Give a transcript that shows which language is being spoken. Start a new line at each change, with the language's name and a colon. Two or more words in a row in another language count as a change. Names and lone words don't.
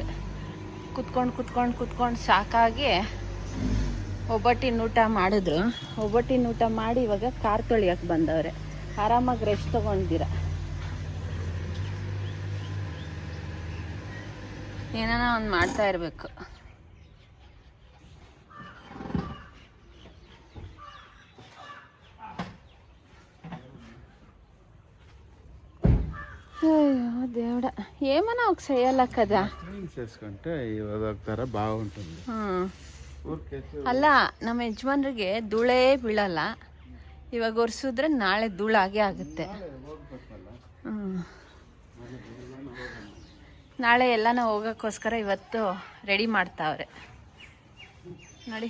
Kannada: ಕುತ್ಕೊಂಡು ಸಾಕಾಗಿ ಒಬ್ಬಟ್ಟಿನ ಊಟ ಮಾಡಿದ್ರು. ಒಬ್ಬಟ್ಟಿನ ಊಟ ಮಾಡಿ ಇವಾಗ ಕಾರ್ ತೊಳಿಯೋಕೆ ಬಂದವ್ರೆ. ಆರಾಮಾಗಿ ರೆಸ್ಟ್ ತೊಗೊಂಡಿರ. ಏನಾನ ಒಂದು ಮಾಡ್ತಾ ಇರಬೇಕು.
Telugu: అయ్యో దేవుడా, ఏమన్నా ఒక చేయాల కదా. చేసుకుంటే ఇవాళ బాగుంటుంది.
Kannada: ಅಲ್ಲ, ನಮ್ಮ ಯಜಮಾನ್ರಿಗೆ ಧೂಳೇ ಬೀಳಲ್ಲ. ಇವಾಗ ಒರೆಸಿದ್ರೆ ನಾಳೆ ಧೂಳಾಗೆ ಆಗುತ್ತೆ. ನಾಳೆ ಎಲ್ಲನ ಹೋಗೋಕ್ಕೋಸ್ಕರ ಇವತ್ತು ರೆಡಿ ಮಾಡ್ತಾವ್ರೆ ನೋಡಿ.